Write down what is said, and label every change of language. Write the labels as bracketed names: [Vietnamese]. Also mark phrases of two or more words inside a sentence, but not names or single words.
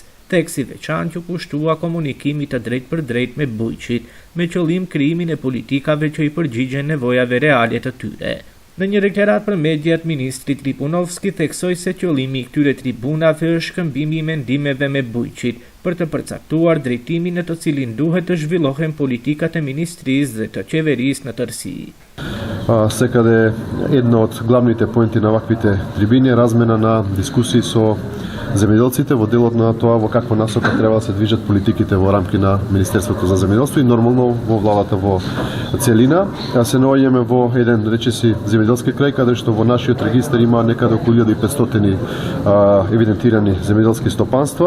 [Albanian] Teksti veçantë që kushtua komunikimit të drejt për drejt me bujqit, me qëllim krijimin e politikave që i përgjigjen nevojave reale të tyre. Në një deklarat për mediat, ministri Tripunovski theksoi se qëllimi i këtyre tribunave është shkëmbimi i mendimeve me bujqit, për të përcaktuar drejtimin në të cilin duhet të zhvillohen politikat e ministrisë dhe të qeverisë në tërësi. [Macedonian] Секаде едно од главните поенти на ваквите трибини е размена на дискусии со земјоделците во делот на тоа во каква насока треба да се движат политиките во рамки на Министерството за земјоделство и нормално во владата во целина. Се наоѓаме во еден речиси земјоделски крај, каде што во нашиот регистар има некаде околу 1500 евидентирани земјоделски стопанства.